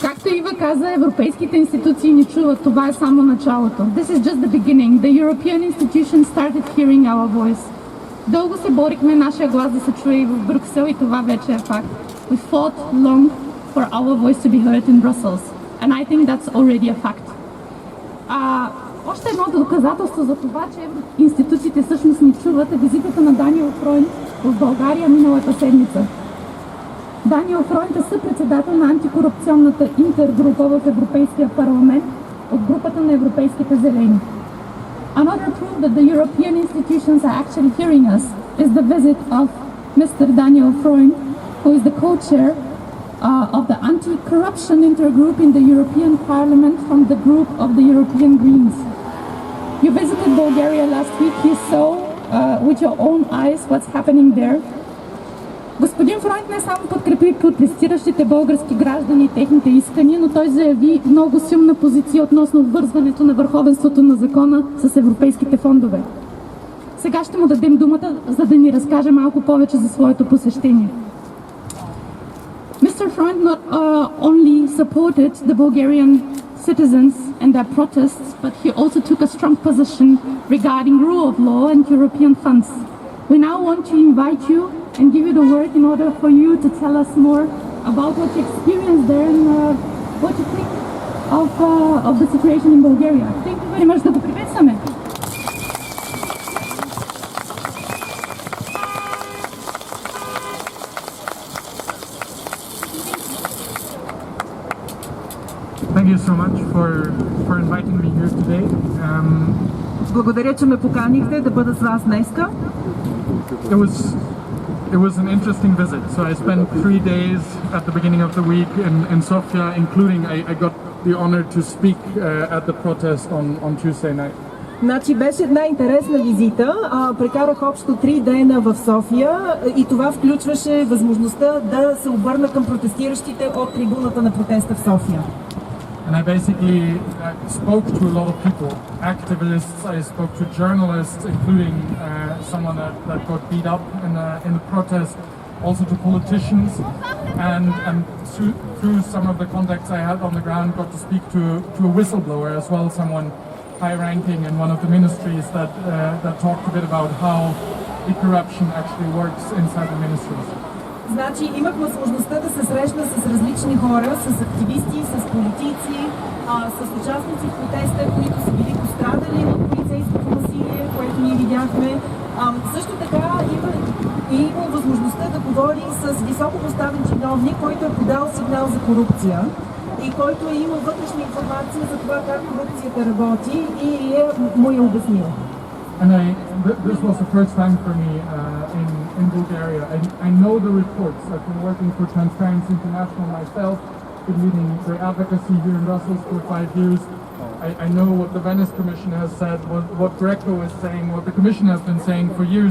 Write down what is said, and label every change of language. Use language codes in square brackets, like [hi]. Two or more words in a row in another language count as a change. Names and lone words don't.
[bg] Ива каза, европейските институции ни чуват. Това е само началото. [en] This is just the beginning. The European institutions started hearing our voice. [bg] Дълго се борихме нашия глас да се чуе и в Брюксел и това вече е факт. [en] We fought long for our voice to be heard in Brussels. And I think that's already a fact. [bg] Още едно доказателство за това, че институциите всъщност ни чуват, е визитата на Даниел Фройнд в България миналата седмица. Даниел Фройнд е съпредседател на антикорупционната интергрупа в Европейския парламент от групата на европейските зелени. [en] Another proof that the European institutions are actually hearing us is the visit of Mr. Daniel Freund, who is the co-chair of the anti-corruption intergroup in the European Parliament from the group of the European Greens. You visited Bulgaria last week. You saw with your own eyes what's happening there. [bg] Господин Фройнд не само подкрепи протестиращите български граждани и техните искания, но той заяви много силна позиция относно обвързването на върховенството на закона с европейските фондове. Сега ще му дадем думата, за да ни разкаже малко повече за своето посещение. [en] Mr. Freund not only supported the Bulgarian citizens and their protests, but he also took a strong position regarding rule of law and European funds. We now want to invite you and give you the word in order for you to tell us more about what you experienced there and what you think of the situation in Bulgaria. Thank you very much. [bg] Да го приветстваме. [en] Thank you so much for inviting me here today. [bg] Благодаря, че ме поканихте да бъда с вас днеска. [en] It was an interesting visit. So I spent 3 days at the beginning of the week in Sofia, including I got the honor to speak at the protest on Tuesday night. [bg] Значи беше една интересна визита. Прекарах общо 3 дена в София и това включваше възможността да се обърна към протестиращите от трибуната на протеста в София. [en] And I basically spoke to a lot of people, activists, I spoke to journalists, including someone that got beat up in the protest, also to politicians, and through some of the contacts I had on the ground, got to speak to a whistleblower as well, someone high-ranking in one of the ministries that talked a bit about how the corruption actually works inside the ministries. [bg] Значи имах възможността да се срещна с различни хора, с активисти, с политици, с участници в протеста, които са били пострадали от полицейското насилие, което ние видяхме. Също така имам възможността да говори с високо поставен чиновник, който е подал сигнал за корупция и който е имал вътрешна информация за това как корупцията работи и му я обяснил. [en] And this was the first time for me in Bulgaria. I know the reports. I've been working for Transparency International myself, been leading their advocacy here in Brussels for 5 years. I know what the Venice Commission has said, what Greco is saying, what the Commission has been saying for years.